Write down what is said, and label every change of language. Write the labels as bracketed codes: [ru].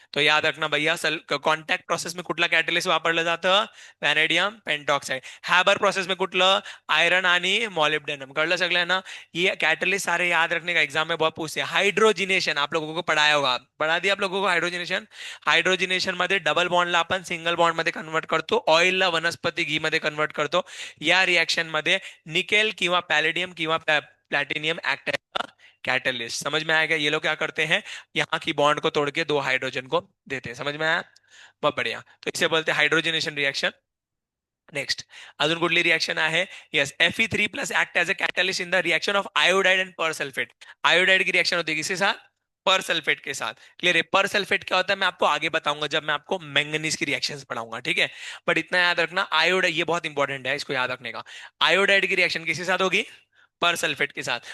[hi] तो याद रखना भैया, कॉन्टैक्ट प्रोसेस में [mr] कुठला कॅटलिस्ट वापरलं जातं? Vanadium pentoxide. हॅबर प्रोसेस में कुठलं? आयरन आणि मॉलिब्डेनम। कळलं सगळ्यांना? [hi] ये कैटलिस्ट सारे याद रखने का, एग्जाम में बहुत पूछते हैं। हाइड्रोजिनेशन आप लोगों को पढ़ाया होगा, पढ़ा दिया आप लोगों को हाइड्रोजिनेशन। [mr] हाइड्रोजिनेशन मध्ये डबल बॉन्डला आपण सिंगल बॉन्ड मध्ये कन्वर्ट करतो, ऑइलला वनस्पती घी मध्ये कन्वर्ट करतो। या रिएक्शन मध्ये निकेल किंवा पॅलेडियम किंवा प्लॅटिनियम ऍक्ट कैटलिस्ट। [hi] समझ में आएगा? ये लोग क्या करते हैं, यहाँ की बॉन्ड को तोड़ के दो हाइड्रोजन को देते हैं। समझ में आया? बहुत बढ़िया। तो इसे बोलते हैं हाइड्रोजनेशन रिएक्शन। [mr] नेक्स्ट, अजून कुठली रिएक्शन आहे? [en] Yes, Fe3 plus act as a catalyst in the reaction of iodide and persulphate. [hi] आयोडाइड की रिएक्शन होती है किसके साथ? पर सल्फेट के साथ। क्लियर है? पर सल्फेट क्या होता है मैं आपको आगे बताऊंगा, जब मैं आपको मैंगनीज की रिएक्शंस पढ़ाऊंगा, ठीक है। बट इतना याद रखना, आयोडाइड ये बहुत इंपॉर्टेंट है, इसको याद रखने का। आयोडाइड की रिएक्शन किसके साथ होगी? पर सल्फेट के साथ।